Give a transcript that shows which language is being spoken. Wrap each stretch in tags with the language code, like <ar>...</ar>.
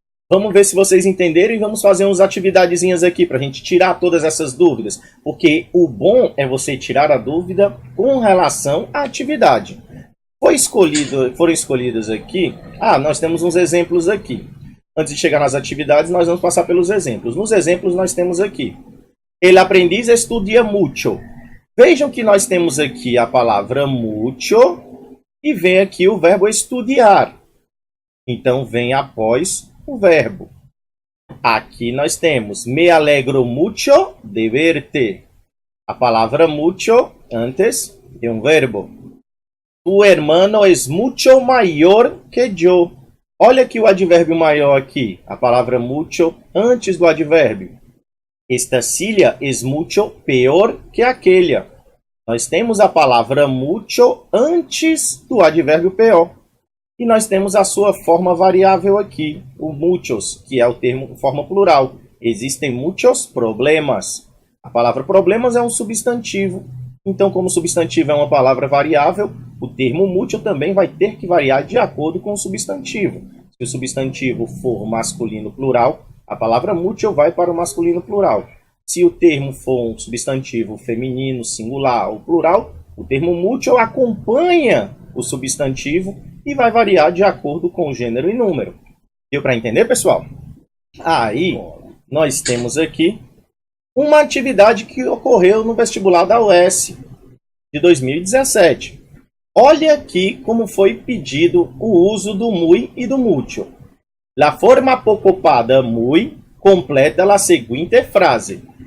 <pt>Vamos ver se vocês entenderam e vamos fazer umas atividadezinhas aqui para a gente tirar todas essas dúvidas. Porque o bom é você tirar a dúvida com relação à atividade. Foram escolhidas aqui... nós temos uns exemplos aqui. Antes de chegar nas atividades, nós vamos passar pelos exemplos. Nos exemplos, nós temos aqui.</pt> <es>El aprendiz estudia mucho.</es> <pt>Vejam que nós temos aqui a palavra mucho e vem aqui o verbo estudiar. Então, vem após o verbo. Aqui nós temos</pt> <es>me alegro mucho de verte.</es> <pt>A palavra mucho antes de um verbo.</pt> <es>Tu hermano es mucho mayor que yo.</es> <pt>Olha aqui o advérbio maior aqui. A palavra mucho antes do advérbio.</pt> <es>Esta silla es mucho peor que aquella.</es> <pt>Nós temos a palavra mucho antes do advérbio peor. E nós temos a sua forma variável aqui, o muchos, que é o termo forma plural.</pt> <es>Existem muchos problemas.</es> <pt>A palavra problemas é um substantivo. Então, como substantivo é uma palavra variável, o termo mucho também vai ter que variar de acordo com o substantivo. Se o substantivo for masculino plural, a palavra mucho vai para o masculino plural. Se o termo for um substantivo feminino, singular ou plural, o termo mucho acompanha o substantivo e vai variar de acordo com o gênero e número. Deu para entender, pessoal? Aí, nós temos aqui uma atividade que ocorreu no vestibular da UES de 2017. Olha aqui como foi pedido o uso do muy e do mucho.</pt> <es>La forma ocupada muy completa la seguinte frase.</es>